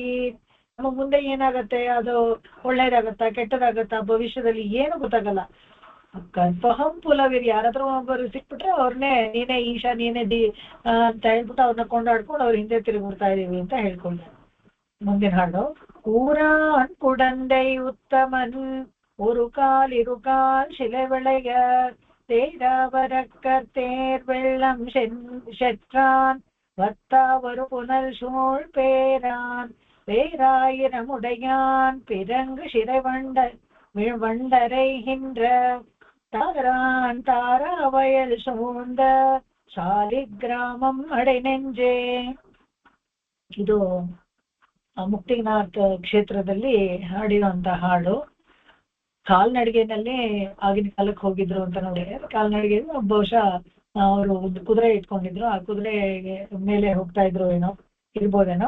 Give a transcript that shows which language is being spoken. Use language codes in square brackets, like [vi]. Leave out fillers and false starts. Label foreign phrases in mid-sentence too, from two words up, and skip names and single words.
[kn] ನಮಗ್ ಮುಂದೆ ಏನಾಗತ್ತೆ, ಅದು ಒಳ್ಳೇದಾಗತ್ತಾ ಕೆಟ್ಟದಾಗತ್ತಾ ಭವಿಷ್ಯದಲ್ಲಿ ಏನು ಗೊತ್ತಾಗಲ್ಲ. ಕಲ್ಪಹಂ ಪುಲವಿರ್, ಯಾರಾದ್ರೂ ಒಬ್ಬರು ಸಿಕ್ಬಿಟ್ರೆ ಅವ್ರನ್ನೇ ನೀನೇ ಈಶಾ ನೀನೇ ಅಂತ ಹೇಳ್ಬಿಟ್ಟು ಅವ್ರನ್ನ ಕೊಂಡಾಡ್ಕೊಂಡು ಅವ್ರ ಹಿಂದೆ ತಿರುಗಿಬಿಡ್ತಾ ಇದೀವಿ ಅಂತ ಹೇಳ್ಕೊಂಡೆ. ಮುಂದಿನ ಹಾಡು. [ta] ஊரான் குடந்தை உத்தமன் ஒரு கால் இருகால் சிலை விளைய தேராவரக்கர் தேர் வெள்ளம் செற்றான் வத்தாவரு புனல் சூழ் பேரான் பேராயிரமுடையான் பிறங்கு சிறை வண்டரைகின்ற தாரான் தாராவயல் சூழ்ந்த சாலிகிராமம் அடை நெஞ்சே. [kn] ಇದು ಮುಕ್ತಿನಾಥ್ ಕ್ಷೇತ್ರದಲ್ಲಿ ಹಾಡಿರುವಂತ ಹಾಡು. ಕಾಲ್ನಡಿಗೆನಲ್ಲಿ ಆಗಿನ ಕಾಲಕ್ಕೆ ಹೋಗಿದ್ರು ಅಂತ ನೋಡಿ, ಕಾಲ್ನಡಿಗೆ ಬಹುಶಃ ಅವರು ಒಂದು ಕುದುರೆ ಇಟ್ಕೊಂಡಿದ್ರು, ಆ ಕುದುರೆ ಮೇಲೆ ಹೋಗ್ತಾ ಇದ್ರು ಏನೋ ಇರ್ಬೋದೇನೋ.